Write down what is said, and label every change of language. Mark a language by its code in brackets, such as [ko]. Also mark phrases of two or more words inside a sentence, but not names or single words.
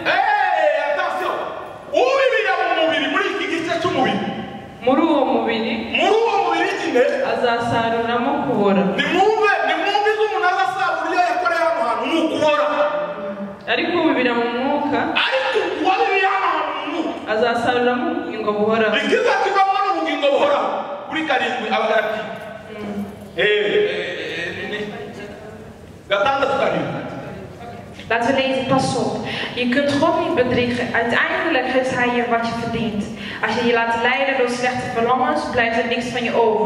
[rw] Muri uwo mubiri azasaruramo kubora. Ariko ubibira mu mwuka azasaruramo ubugingo buhoraho. [nl] Laten we lezen, pas op. Je kunt God niet bedriegen. Uiteindelijk geeft hij je wat je verdient. Als je je laat leiden door slechte verlangens, blijft er niks van je over.